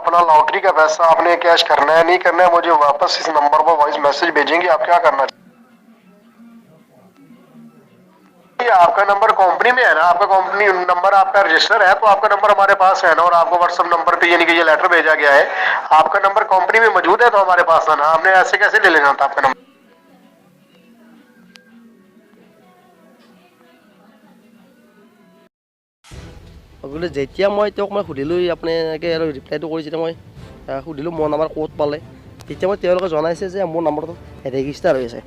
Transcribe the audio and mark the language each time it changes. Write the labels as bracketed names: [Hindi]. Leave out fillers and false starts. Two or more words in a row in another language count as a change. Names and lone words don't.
[Hindi] अपना लॉटरी का पैसा आपने कैश करना है, नहीं करना है, मुझे वापस इस नंबर पर [English] voice message [Hindi] भेजेंगे आप क्या करना चाहते हैं। आपका नंबर कंपनी में है ना, आपका कंपनी नंबर आपका रजिस्टर है, तो आपका नंबर हमारे पास है ना, और आपको व्हाट्सएप नंबर पे यानी कि ये लेटर भेजा गया है, आपका नंबर कंपनी में मौजूद है तो हमारे पास है ना। आपने ऐसे कैसे ले लेना था आपका नंबर। [Assamese] গতিকে যেতিয়া মই তেওঁক সুধিলোঁ আপুনি এনেকৈ আৰু ৰিপ্লাইটো কৰি যেতিয়া মই সুধিলোঁ মোৰ নাম্বাৰ ক'ত পালে, তেতিয়া তেওঁলোকে জনাইছে যে মোৰ নাম্বাৰটো ৰেজিষ্টাৰ হৈ আছে।